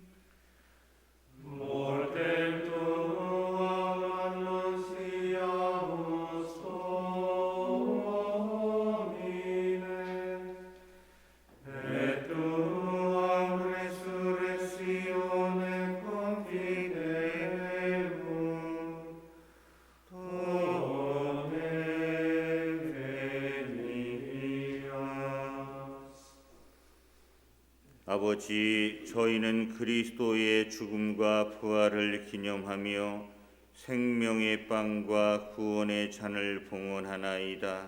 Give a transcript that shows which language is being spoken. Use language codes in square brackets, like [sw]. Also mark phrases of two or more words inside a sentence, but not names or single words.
[la] Mortem tuam annunciamus Domine, et tuam resurrectionem confidemus. [ko] 아버지, 저희는 그리스도의 죽음과 부활을 기념하며 생명의 빵과 구원의 잔을 봉헌하나이다.